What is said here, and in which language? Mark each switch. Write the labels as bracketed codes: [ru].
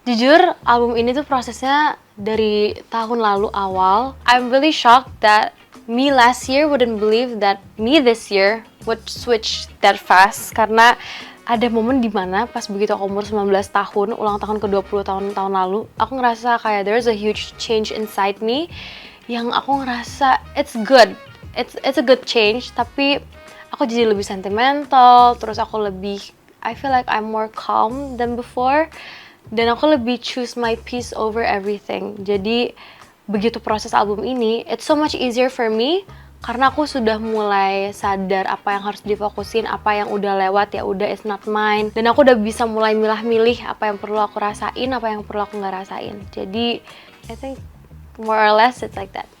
[id] Jujur, album ini tuh prosesnya dari tahun lalu awal. [en] I'm really shocked that me last year wouldn't believe that me this year would switch that fast. [id] Karena ada momen dimana pas begitu aku umur 19 tahun, ulang tahun ke-20 tahun lalu, aku ngerasa kayak [en] there's a huge change inside me [id] yang aku ngerasa [en] it's good. It's a good change, [id] tapi aku jadi lebih sentimental, terus aku lebih, [en] I feel like I'm more calm than before, [id] dan aku lebih [en] choose my peace over everything. [id] Jadi begitu proses album ini, [en] it's so much easier for me [id] karena aku sudah mulai sadar apa yang harus difokusin, apa yang udah lewat ya udah [en] it's not mine, [id] dan aku udah bisa mulai milah-milih apa yang perlu aku rasain, apa yang perlu aku nggak rasain. [en] Jadi I think more or less it's like that.